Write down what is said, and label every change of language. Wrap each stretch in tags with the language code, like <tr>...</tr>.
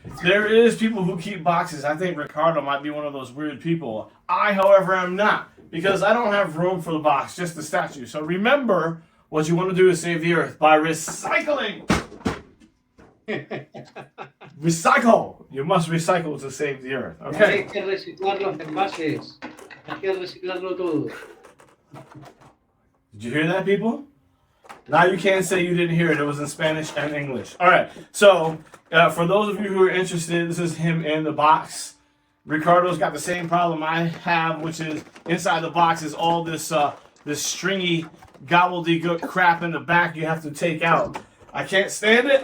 <en>There is people who keep boxes. I think Ricardo might be one of those weird people. I, however, am not, because I don't have room for the box, just the statue. So remember, what you want to do is save the earth by recycling. Recycle. You must recycle to save the earth. Okay.</en> <es>Hay que reciclar los envases. Hay que reciclarlo todo.</es> <en>Did you hear that, people? Now you can't say you didn't hear it. It was in Spanish and English. All right. So for those of you who are interested, this is him in the box. Ricardo's got the same problem I have, which is inside the box is all this this stringy gobbledygook crap in the back you have to take out. I can't stand it.</en>